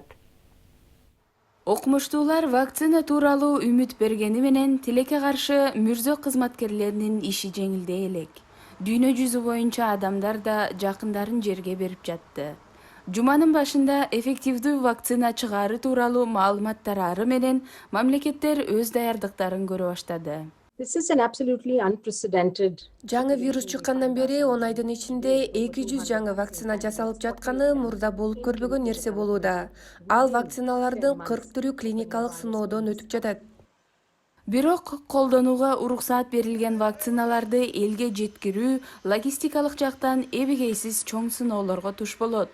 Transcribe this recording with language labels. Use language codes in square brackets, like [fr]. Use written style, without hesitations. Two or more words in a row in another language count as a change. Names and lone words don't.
[ky] Окумуштуулар вакцина тууралуу үмүт бергени менен тилекке каршы мүрзө кызматкерлеринин иши жеңилдей элек. Дүйнө жүзү боюнча адамдар да жакындарын жерге берип жатты. Жуманын башында эффективдүү вакцина чыгаары тууралуу маалымат тарары менен мамлекеттер өз даярдыктарын көрө баштады. [en] This is an absolutely unprecedented. [ky] Жаңы вирус чыккандан бери 10 айдын ичинде 200 жаңы вакцина жасалып жатканы мурда болуп көрбөгөн нерсе болууда. Ал вакциналардын 40 түрү клиникалык сыноодон өтүп жатат. Бирок колдонууга уруксаат берилген вакциналарды элге жеткирүү логистикалык жактан эбегейсиз чоң сыноолорго туш болот.